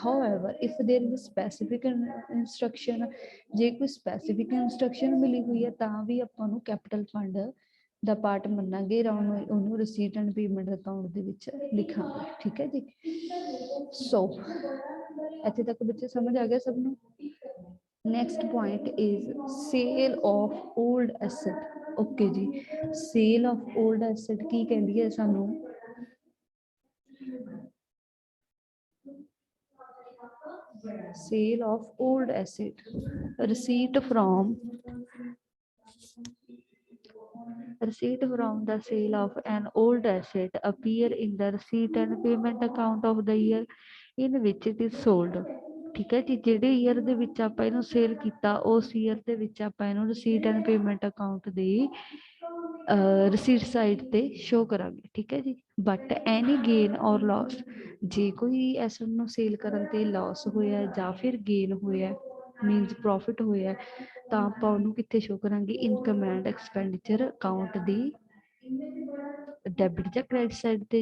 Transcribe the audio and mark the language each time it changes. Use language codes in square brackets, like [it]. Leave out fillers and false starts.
[en] however if there is specific instruction, [pa] ਜੇ ਕੋਈ specific instruction ਮਿਲੀ ਹੋਈ ਹੈ ਤਾਂ ਵੀ ਆਪਾਂ ਨੂੰ ਕੈਪੀਟਲ ਫੰਡ ਦਾ ਪਾਰਟ ਮੰਨਾਂਗੇ, ਉਹਨੂੰ ਰਸੀਟ ਐਂਡ ਪੇਮੈਂਟ ਅਕਾਊਂਟ ਦੇ ਵਿੱਚ ਲਿਖਾਂਗੇ। ਠੀਕ ਹੈ ਜੀ, ਸੋ ਇੱਥੇ ਤੱਕ ਬੱਚੇ ਸਮਝ ਆ ਗਿਆ ਸਭ ਨੂੰ। [en] Next point is sale of old asset। Okay ਜੀ, sale of old asset [pa] ਕੀ ਕਹਿੰਦੀ ਹੈ ਸਾਨੂੰ, [en] sale of old asset, receipt from the sale of an old asset appear in the receipt and payment account of the year in which it is sold। [pa] ਠੀਕ ਹੈ ਜੀ, ਜਿਹੜੇ year ਦੇ ਵਿੱਚ ਆਪਾਂ ਇਹਨੂੰ ਸੇਲ ਕੀਤਾ ਉਸ ਈਅਰ ਦੇ ਵਿੱਚ ਆਪਾਂ ਇਹਨੂੰ receipt and payment account ਦੀ receipt side ਤੇ ਸ਼ੋ ਕਰਾਂਗੇ। ਠੀਕ ਹੈ ਜੀ, [en] but any gain or loss, [pa] ਜੇ ਕੋਈ ਐਸਟ ਨੂੰ ਸੇਲ ਕਰਨ ਤੇ ਲਾਸ ਹੋਇਆ ਜਾਂ ਫਿਰ ਗੇਨ ਹੋਇਆ ਮੀਨਸ ਪ੍ਰੋਫਿਟ ਹੋਇਆ ਤਾਂ ਆਪਾਂ ਉਹਨੂੰ ਕਿੱਥੇ ਸ਼ੋ ਕਰਾਂਗੇ, income and expenditure account ਦੀ debit ਜਾਂ ਕ੍ਰੈਡਿਟ ਸਾਈਡ ਤੇ।